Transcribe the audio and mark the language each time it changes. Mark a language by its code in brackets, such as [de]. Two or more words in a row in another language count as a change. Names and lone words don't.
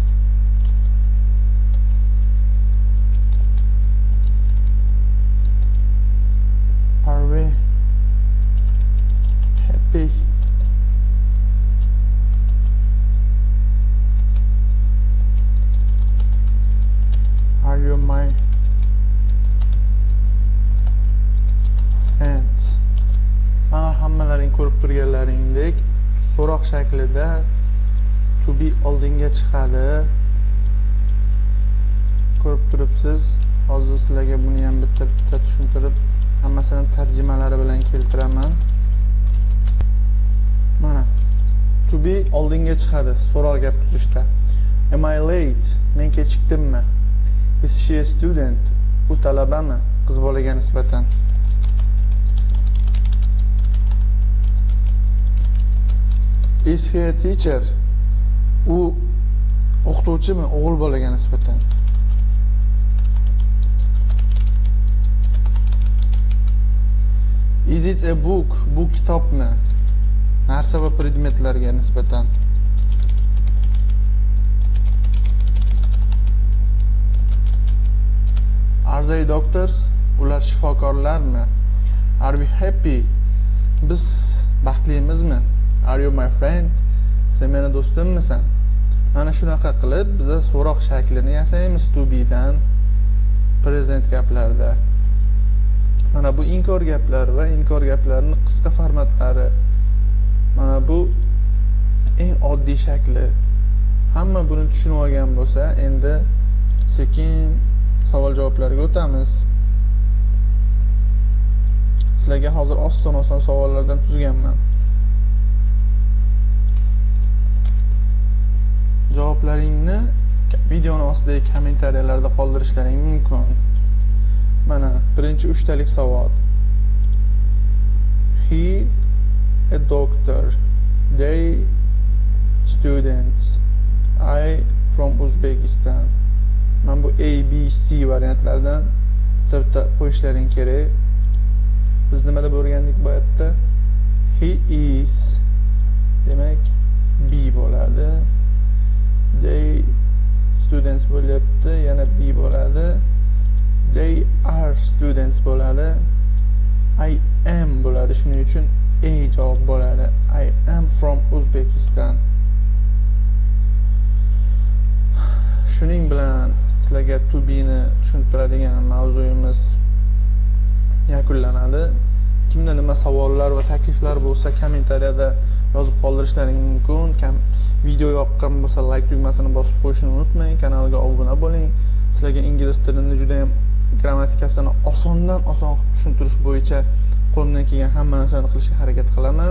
[en] Are we happy? Are you my friends? [uz] Mana hammalaring ko'rib turganlaringdek so'roq shaklida [en] to be [uz] oldinga chiqadi. Ko'rib turibsiz. Hozir sizlarga buni ham bitta tushuntirib, hammasini tarjimalari bilan keltiraman. Mana [en] to be [uz] oldinga chiqadi so'roq gap tuzishda. [en] Am I late? [uz] Men kechikdimmi? [en] Is she a student? [uz] U talabami? Qiz bolaga nisbatan. [en] Is he a teacher? [uz] U o'qituvchimi? O'g'il bolaga nisbatan. [en] Is it a book? [uz] Bu kitobmi? Narsa va predmetlarga nisbatan. [en] Are they doctors? [uz] Ular shifokorlarmi? [en] Are we happy? [uz] Biz baxtlimizmi? [en] Are you my friend? [uz] Sen meni do'stimmisan? Mana shunaqa qilib biza so'roq shaklini yasaymiz [en] to be [uz] dan present gaplarda. Mana bu inkor gaplar va inkor gaplarning qisqa formatlari. Mana bu eng oddiy shakli. Hamma buni tushunib olgan bo'lsa, endi sekin savol javoblarga o'tamiz. Sizlarga hozir oson savollardan tuzganman. Javoblaringni videoning ostidagi kommentariyalarda qoldirishlaring mumkin. Mana birinchi 3 talik savol. [en] He a doctor. They students. I from Uzbekistan. [uz] Men bu A, B, C variantlardan bitta qo'yishlaring kerak. Biz nima deb o'rgandik bu yerda? [en] He is. [uz] Demak, B bo'ladi. [en] They students [uz] bo'lyapti, yana B bo'ladi. [en] They are students bo'ladi. I am bo'ladi. [uz] Shuning uchun A javob bo'ladi. [en] I am from Uzbekistan. [uz] Shuning bilan sizlarga [en] to be [uz] ni tushuntiradigan mavzuyimiz yakunlanadi. Kimda nima savollar va takliflar bo'lsa, kommentariyada yozib qoldirishlaring mumkin. Video yoqqan bo'lsa, like tugmasini bosib qo'yishni unutmang. Kanalga obuna bo'ling. Sizlarga ingliz tilini juda ham grammatikasini osondan oson qilib tushuntirish bo'yicha qo'limdan kelgan hamma narsani qilishga harakat qilaman.